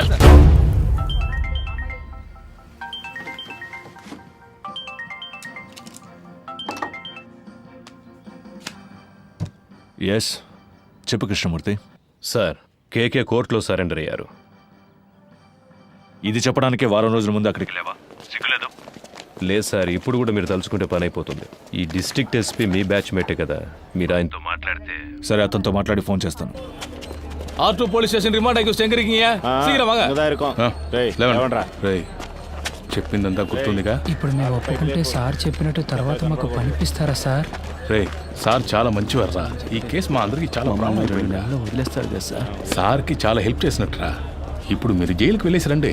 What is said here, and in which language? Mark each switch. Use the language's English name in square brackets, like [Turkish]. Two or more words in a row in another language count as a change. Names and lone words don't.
[Telugu] ఎస్, చెప్పు కృష్ణమూర్తి. సార్, కేకే కోర్టులో సరెండర్ అయ్యారు. ఇది చెప్పడానికే వారం రోజుల ముందు అక్కడికి లేవా? సిగ్గులేదు? లేదు సార్, ఇప్పుడు కూడా మీరు తలుచుకుంటే పని అయిపోతుంది. ఈ [English] district SP [Telugu] మీ బ్యాచ్ మేటే కదా, మీరు ఆయనతో మాట్లాడితే. సరే, అతనితో మాట్లాడి ఫోన్ చేస్తాను. [Tamil] R2 [English] police station remand [Tamil] ஆகி எங்க இருக்கீங்க? சீக்கிரம் வாங்க. [Telugu] రేయ్, చెప్పిందంతా గుర్తుందిగా? ఇప్పుడు మేము ఒప్పుకుంటే సార్ చెప్పినట్టు తర్వాత మాకు పనిపిస్తారా సార్? రేయ్, సార్ చాలా మంచివారా. ఈ కేసు మా అందరికి చాలా ప్రాబ్లం. వదిలేస్తారు కదా సార్. సార్కి చాలా హెల్ప్ చేసినట్రా. ఇప్పుడు మీరు జైలుకి వెళ్ళేసి రండి.